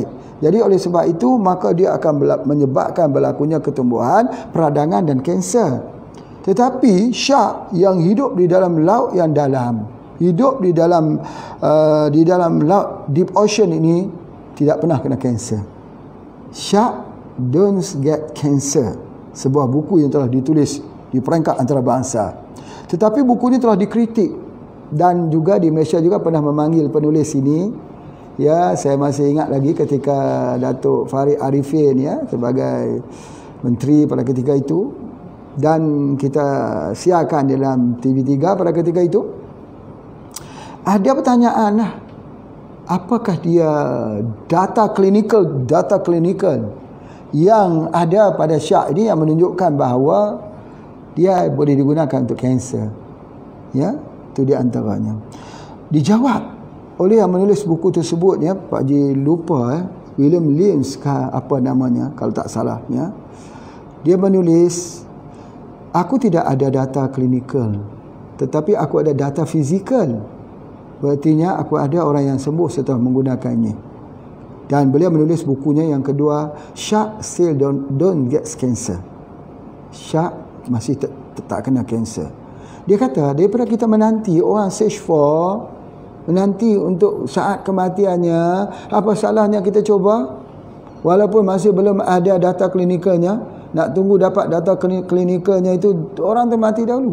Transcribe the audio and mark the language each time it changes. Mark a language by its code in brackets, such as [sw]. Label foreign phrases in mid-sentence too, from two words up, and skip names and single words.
[ms] Jadi oleh sebab itu, maka dia akan menyebabkan berlakunya ketumbuhan, peradangan dan kanser. Tetapi shark yang hidup di dalam laut yang dalam, hidup di dalam laut [en] deep ocean [ms] ini tidak pernah kena kanser. [en] Shark don't get cancer. [ms] Sebuah buku yang telah ditulis di peringkat antarabangsa. Tetapi buku ini telah dikritik dan juga di Malaysia juga pernah memanggil penulis ini. Ya, saya masih ingat lagi ketika Datuk Farid Arifin ya sebagai menteri pada ketika itu, dan kita siarkan dalam TV3 pada ketika itu. Ada pertanyaan lah, apakah dia data klinikal yang ada pada shark ini yang menunjukkan bahawa dia boleh digunakan untuk kanser. Ya, itu di antaranya. Dijawab oleh yang menulis buku tersebut ya, Pak Haji lupa William Lynch apa namanya kalau tak salah ya. Dia menulis, aku tidak ada data klinikal, tetapi aku ada data fizikal. Berartinya aku ada orang yang sembuh setelah menggunakannya. Dan beliau menulis bukunya yang kedua, Shark Still Don't Get Cancer. Shark masih tak kena kanser. Dia kata, daripada kita menanti orang stage 4, menanti untuk saat kematiannya, apa salahnya kita cuba? Walaupun masih belum ada data klinikalnya, nak tunggu dapat data klinikalnya itu, orang tu mati dahulu.